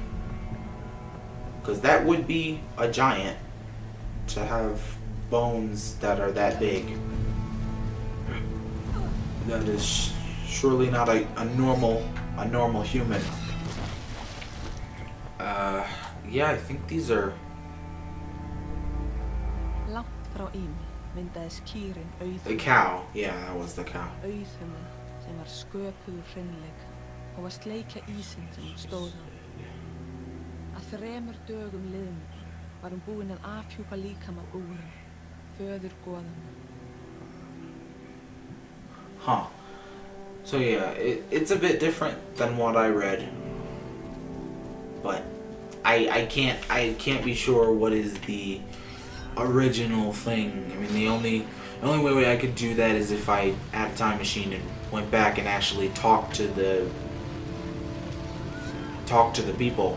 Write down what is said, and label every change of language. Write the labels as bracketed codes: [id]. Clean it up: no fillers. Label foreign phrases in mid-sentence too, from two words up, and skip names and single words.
[en] Because that would be a giant. to have bones that are that big. That is surely not a normal human. Yeah, I think these are... [is] Langt frá Ými myndaðist kýrin [en] The [is] auðhumla. [en] cow. Yeah, that was the cow. [is] Auðhumla sem var sköpuður hreinleik og var sleikja ísinn sem hún stóð á. Að 3 dögum liðnum var hún búin að afhjúpa líkama búra, föður goðanna. Huh. [en] So yeah, it's a bit different than what I read, but I can't be sure what is the original thing. I mean, the only way I could do that is if I had a time machine and went back and actually talked to the people.